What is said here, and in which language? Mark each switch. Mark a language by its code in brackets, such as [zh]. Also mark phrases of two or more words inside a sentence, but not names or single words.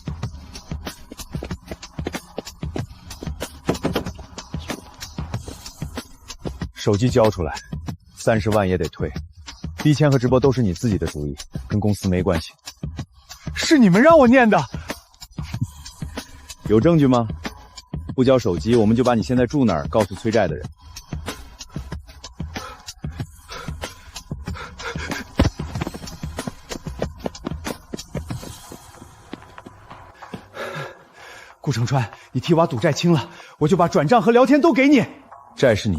[zh] 手機交出來，30萬也得退。逼簽和直播都是你自己的主意，跟公司沒關係。是你們讓我念的。有證據嗎？不交手機，我們就把你現在住哪兒告訴催債的人。顾承川，你替我把賭債清了，我就把轉賬和聊天都給你。